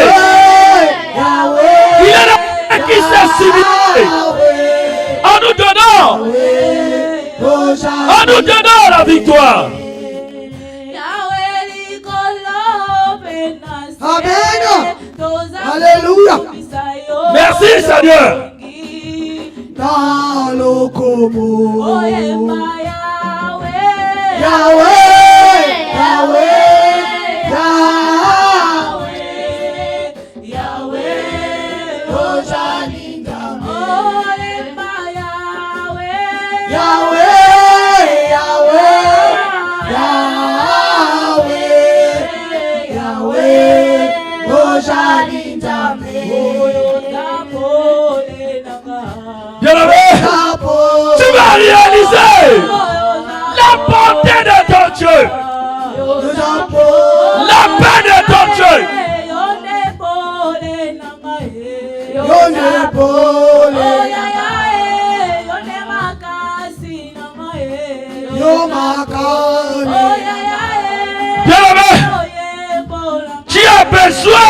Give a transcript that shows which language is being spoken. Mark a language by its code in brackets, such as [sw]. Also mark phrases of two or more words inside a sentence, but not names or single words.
[fr] Il est le Dieu qui s'est simulé. En nous donnant la victoire. Amen. Alléluia. Merci, Seigneur. Talokomo. Yahweh, Yahweh, Yahweh, Yahweh, Yahweh, [ln] Ojali Tambe. [fr] Yahweh, Yahweh, Yahweh, Yahweh, [ln] Ojali Tambe. [fr] Bien-aimé, tu vas réaliser la bonté de ton Dieu. La paix de ton Dieu. Bien-aimé, tu as besoin.